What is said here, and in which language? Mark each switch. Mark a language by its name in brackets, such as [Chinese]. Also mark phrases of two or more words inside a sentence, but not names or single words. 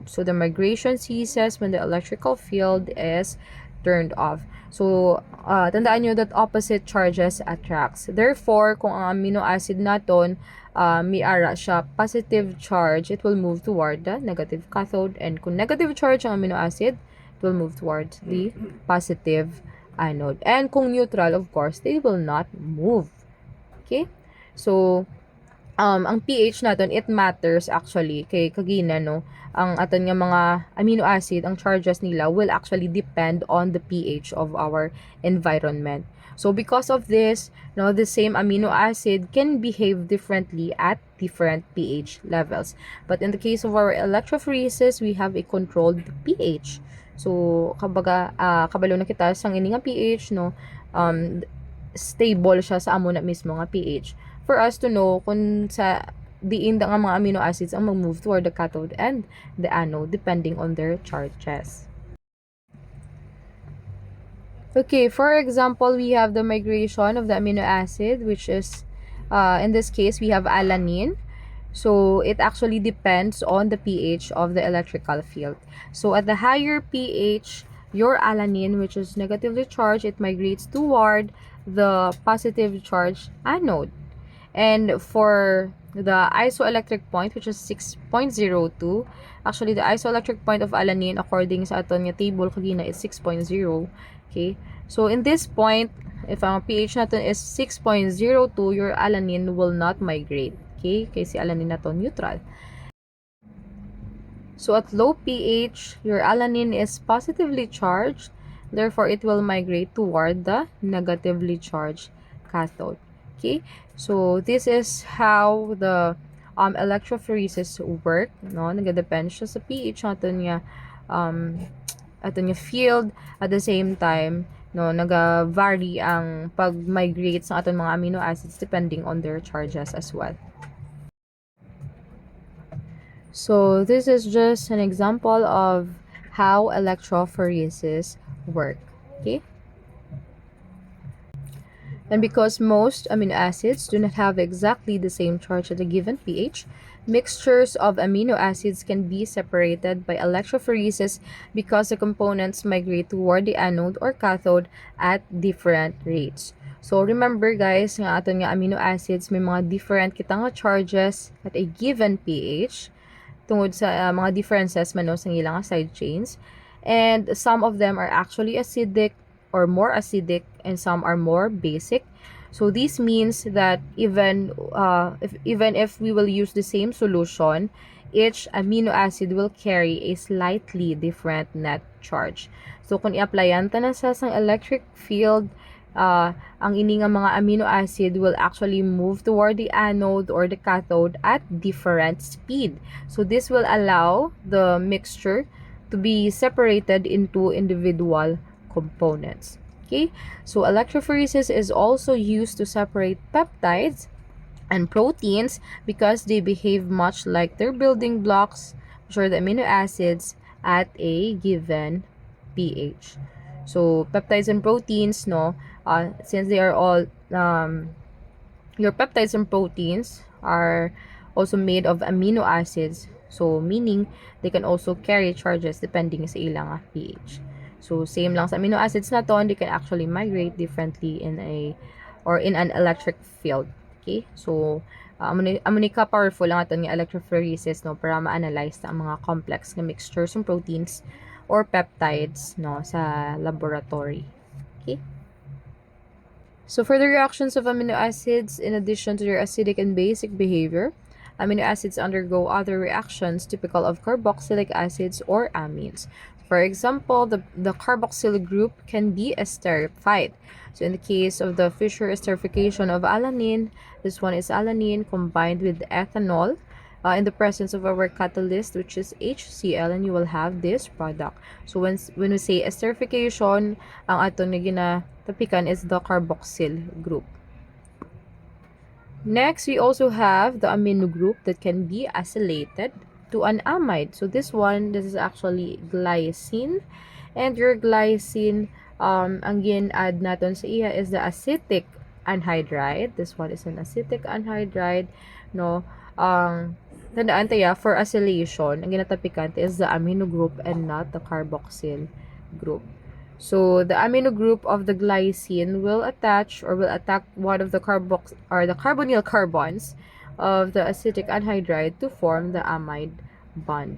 [English] So, the migration ceases when the electrical field is turned off. So, [Filipino] tandaan nyo [English] that opposite charges attracts. Therefore, [Hiligaynon] kung ang [English] amino acid [Hiligaynon] naton may ara siya [English] positive charge, it will move toward the negative cathode. And kung negative charge ang amino acid, it will move towards the positive anode. And kung neutral, of course, they will not move. Okay? So, [Filipino] ang pH natin, [English] it matters actually [Hiligaynon] kay kagina, [English] no? [Hiligaynon] Ang aton nga mga [English] amino acid, [Hiligaynon] ang charges nila [English] will actually depend on the pH of our environment. So because of this, no, the same amino acid can behave differently at different pH levels. But in the case of our electrophoresis, we have a controlled pH. [Hiligaynon] So kabaga kabalo na kita sang ini nga pH, no, stable siya sa amo na mismo nga pH [English] for us to know [Hiligaynon] kung sa diin da nga mga amino acids ang mag-move [English] toward the cathode and the anode depending on their charges. Okay, for example, we have the migration of the amino acid, which is, in this case, we have alanine. So, it actually depends on the pH of the electrical field. So, at the higher pH, your alanine, which is negatively charged, it migrates toward the positive charged anode. And for the isoelectric point, which is 6.02, actually, the isoelectric point of alanine, according [Hiligaynon] sa aton nga [English] table kagina, is 6.0. Okay, so in this point, if [Filipino] ang pH natin [English] is 6.02, your alanine will not migrate. [Filipino] Okay, kasi alanine natin neutral. [English] So at low pH, your alanine is positively charged, therefore it will migrate toward the negatively charged cathode. Okay, so this is how the electrophoresis work, no? [Hiligaynon] Nagadepend siya sa pH natin nga aton nga field. [English] At the same time, [Hiligaynon] no, naga-vary ang pag-migrate sa aton mga [English] amino acids depending on their charges as well. So this is just an example of how electrophoresis work. Okay, and because most amino acids do not have exactly the same charge at a given pH, mixtures of amino acids can be separated by electrophoresis because the components migrate toward the anode or cathode at different rates. So remember guys, [Hiligaynon] nga aton nga [English] amino acids [Hiligaynon] may mga [English] different [Hiligaynon] kita nga [English] charges at a given pH [Hiligaynon] tungod sa mga [English] differences [Hiligaynon] man no sa ilang [English] side chains, and some of them are actually acidic or more acidic and some are more basic. So this means that even if we will use the same solution, each amino acid will carry a slightly different net charge. So [Hiligaynon] kung i-applyan ta na sa [English] electric field, [Hiligaynon] ang ini nga mga [English] amino acid will actually move toward the anode or the cathode at different speed. So this will allow the mixture to be separated into individual components. Okay, so electrophoresis is also used to separate peptides and proteins because they behave much like their building blocks, which are the amino acids, at a given pH. So peptides and proteins, no, since they are all your peptides and proteins are also made of amino acids, so meaning they can also carry charges depending [Hiligaynon] sa ilang [English] pH. So same [Filipino] lang sa [English] amino acids na to, they can actually migrate differently in an electric field. [Hiligaynon] Okay, so amo ka powerful lang aton nga electrophoresis, no, para ma-analyze ang mga complex na mixtures ng proteins or peptides no sa laboratory. [English] Okay? So for the reactions of amino acids, in addition to their acidic and basic behavior, amino acids undergo other reactions typical of carboxylic acids or amines. For example, the carboxyl group can be esterified. So in the case of the Fischer esterification of alanine, this one is alanine combined with ethanol in the presence of our catalyst, which is HCl, and you will have this product. So when we say esterification, [Hiligaynon] ang ato na ginatapikan [English] is the carboxyl group. Next, we also have the amino group that can be acylated to an amide. So this is actually glycine. And your glycine, [Hiligaynon] ang gin-add natin sa iya [English] is the acetic anhydride. This one is an acetic anhydride, no? [Filipino] Tandaan tayo, [English] for acylation, [Filipino] ang ginatapikan [English] is the amino group and not the carboxyl group. So the amino group of the glycine will attach or will attack one of the the carbonyl carbons of the acetic anhydride to form the amide bond.